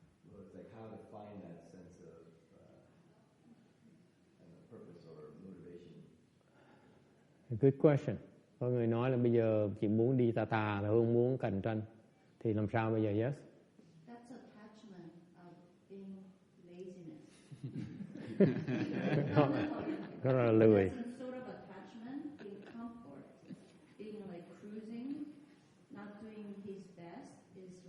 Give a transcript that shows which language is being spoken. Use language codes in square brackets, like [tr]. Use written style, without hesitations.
[en] Well, it's like how to find that sense of purpose or motivation. A good question. [vi] Có người nói là bây giờ chỉ muốn đi tà là không muốn cạnh tranh. Thì làm sao bây giờ? Yes? [en] That's attachment of being laziness. [vi] Rất là lười. [en] Sort of attachment, being comfort, being like cruising, not doing his best